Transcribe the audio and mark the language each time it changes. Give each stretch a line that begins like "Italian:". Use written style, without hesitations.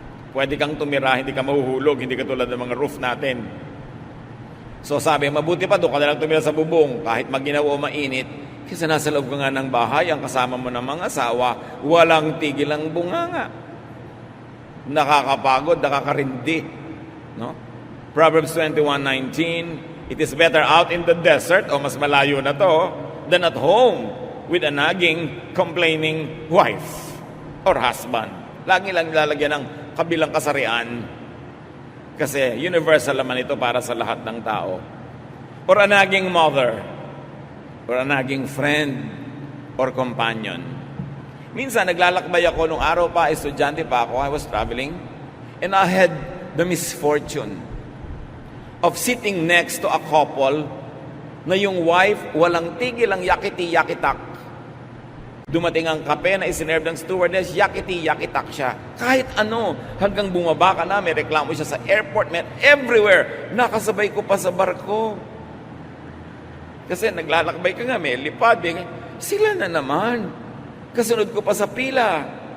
Filipino: Pwede kang tumira, hindi ka mahuhulog, hindi ka tulad ng mga roof natin. So sabi, mabuti pa doon ka na lang tumira sa bubong, kahit maginaw o mainit, kasi nasa loob ka nga ng bahay, ang kasama mo ng mga asawa, walang tigil ang bunganga. Nakakapagod, nakakarindi. No?
English: Proverbs 21:19, it is better out in the desert,
Filipino: o mas malayo na to,
English: than at home with a nagging, complaining wife or husband.
Filipino: Lagi lang lalagyan ng kabilang kasarian kasi universal naman ito para sa lahat ng tao.
English: Or a nagging mother, or a nagging friend, or companion.
Filipino: Minsan, naglalakbay ako nung araw pa, estudyante pa ako,
English: I was traveling, and I had the misfortune of sitting next to a couple
Filipino: na yung wife walang tigil ang yakiti-yakitak. Dumating ang kape na isinerve ng stewardess, yakiti-yakitak siya. Kahit ano, hanggang bumaba ka na, may reklamo siya sa airport, man, everywhere. Nakasabay ko pa sa barko. Kasi naglalakbay ka nga, may lipad. Sila na naman. Kasunod ko pa sa pila.